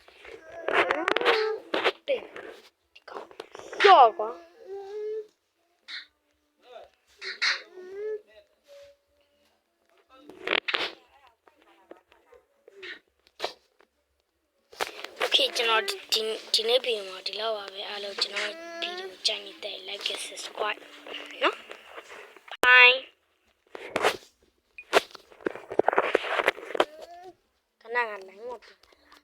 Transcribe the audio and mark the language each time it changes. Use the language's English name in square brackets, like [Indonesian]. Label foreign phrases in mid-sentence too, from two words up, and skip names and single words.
[Burmese] တဲ့ကြောက်ကွာကျွန်တော်ဒီနေ့ပြင်မှာဒီလောက်ပါပဲအားလုံးကျွန်တော်ဗီဒီယိုကြိုက်နေတဲ့ [English] like and subscribe [Burmese] နော် bye ခဏက line မပြ